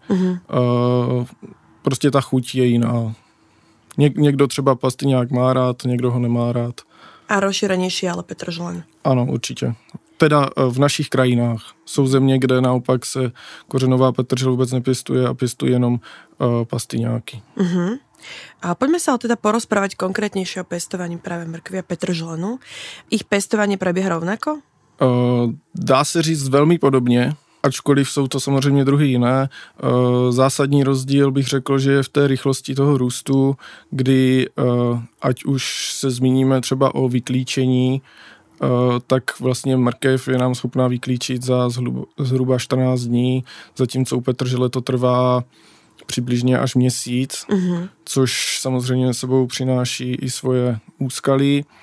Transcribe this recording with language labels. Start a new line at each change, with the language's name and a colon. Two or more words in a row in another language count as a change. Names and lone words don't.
Czech: Prostě ta chuť je jiná. Někdo třeba pastyňák má rád, někdo ho nemá rád.
Slovak: A rozšírenější ale petržlen.
Czech: Ano, určitě.
Slovak: Teda v našich krajinách.
Czech: Jsou země, kde naopak se kořenová petržel vůbec nepěstuje a pěstuje jenom pastyňáky.
Slovak: A poďme sa teda porozprávať konkrétnejšie o pestovaní práve mrkvy a petržlenu. Ich pestovanie prebieha rovnako?
Czech: Dá se říct velmi podobně, ačkoliv jsou to samozřejmě druhy jiné. Zásadní rozdíl bych řekl, že je v té rychlosti toho růstu, kdy ať už se zmíníme třeba o vyklíčení, tak vlastně mrkev je nám schopná vyklíčit za zhruba 14 dní, zatímco u petržele to trvá přibližně až měsíc, což samozřejmě sebou přináší i svoje úskalí.